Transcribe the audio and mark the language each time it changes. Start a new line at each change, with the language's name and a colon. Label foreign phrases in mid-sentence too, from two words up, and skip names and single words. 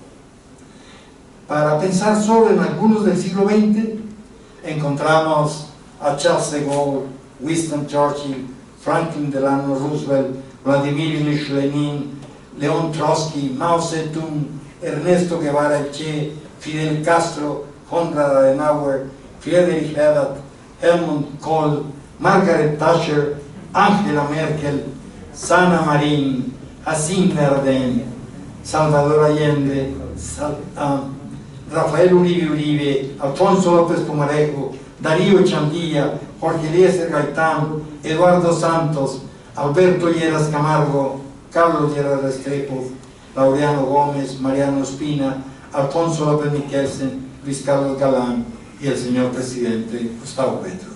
Spanish: Para pensar solo en algunos del siglo XX, encontramos a Charles de Gaulle, Winston Churchill, Franklin Delano Roosevelt, Vladimir Ilich Lenin, León Trotsky, Mao Zedong, Ernesto Guevara Che, Fidel Castro, Konrad Adenauer, Friedrich Ebert, Helmut Kohl, Margaret Thatcher, Angela Merkel, Sanna Marin, Jacinta Ardern, Salvador Allende, Rafael Uribe Uribe, Alfonso López Pumarejo, Darío Echandía, Jorge Eliezer Gaitán, Eduardo Santos, Alberto Lleras Camargo, Carlos Lleras Restrepo, Laureano Gómez, Mariano Espina, Alfonso López Miquelsen, Luis Carlos Galán y el señor presidente Gustavo Petro.